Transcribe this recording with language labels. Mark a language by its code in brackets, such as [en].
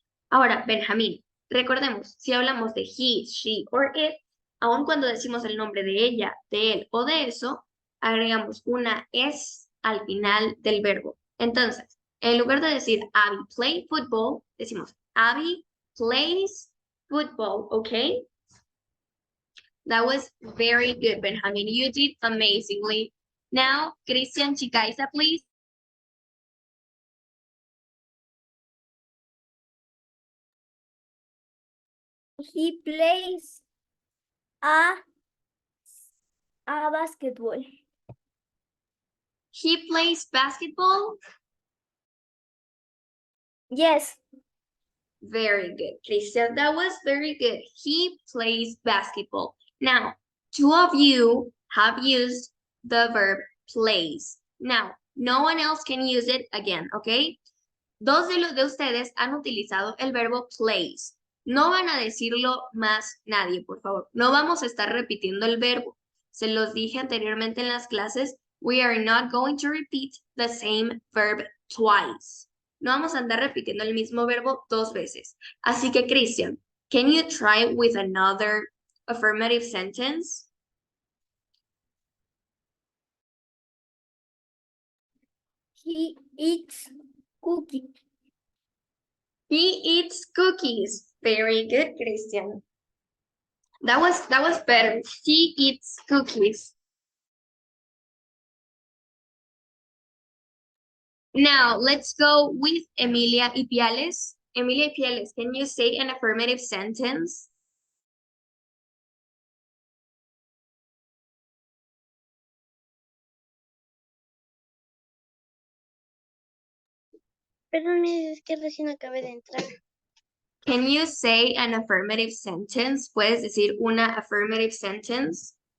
[es] Ahora, Benjamín, recordemos, si hablamos de he, she or it, aun cuando decimos el nombre de ella, de él o de eso, agregamos una es al final del verbo. Entonces, en lugar de decir [en] Abby play football, [es] decimos [en] Abby plays football, [es] ¿ok? [en] That was very good, Benjamin. You did amazingly. Now, Christian Chicaiza, please. He plays a basketball. He plays basketball. Yes. Very good, Christian. That was very good. He plays basketball. Now, two of you have used the verb plays. Now, no one else can use it again, okay? [es] Dos de ustedes han utilizado el verbo plays. No van a decirlo más nadie, por favor. No vamos a estar repitiendo el verbo. Se los dije anteriormente en las clases. [en] We are not going to repeat the same verb twice. [es] No vamos a andar repitiendo el mismo verbo dos veces. Así que, [en] Christian, can you try with another affirmative sentence? He eats cookies. He eats cookies. Very good, Christian. That was better. He eats cookies. Now, let's go with Emilia Ipiales. Emilia Ipiales, can you say an affirmative sentence? [es] Perdón, es que recién acabé de entrar. [en] Can you say an affirmative sentence? [es] ¿Puedes decir una affirmative sentence?